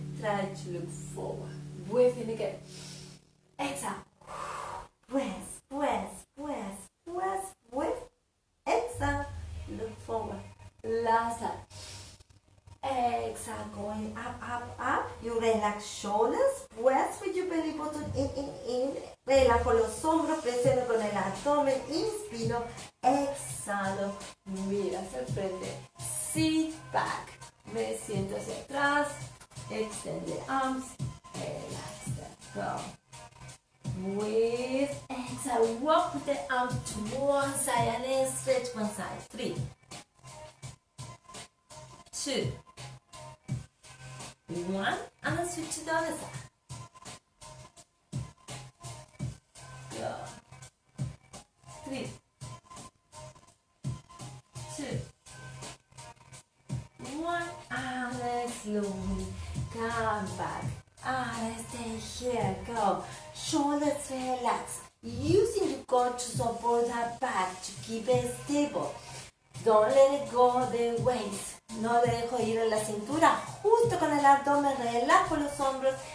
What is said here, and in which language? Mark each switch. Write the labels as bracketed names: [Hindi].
[English] Try to look forward. Breathe in again. Exhale. Press, press, press, press. Breathe. Exhale. Look forward. Last time. Exhale, going up, up, up. You relax shoulders. Press with your belly button in. [Spanish] Relajo los hombros, presiono con el abdomen. Inspiro. Exhalo. Mira hacia el frente. [English] Sit back. [Spanish] Me siento hacia atrás. [English] Extend the arms. Relax them. Go. Breathe. Exhale. Walk with the arms to one side and stretch one side. 3, 2, 1, and switch to the other side. Go. 3, 2, 1, and slowly come back. And stay here. Go. Shoulders relax. Using your core to support that back to keep it stable. Don't let it go the waist. [Spanish] No le dejo ir a la cintura. Justo con el abdomen, relajo los hombros.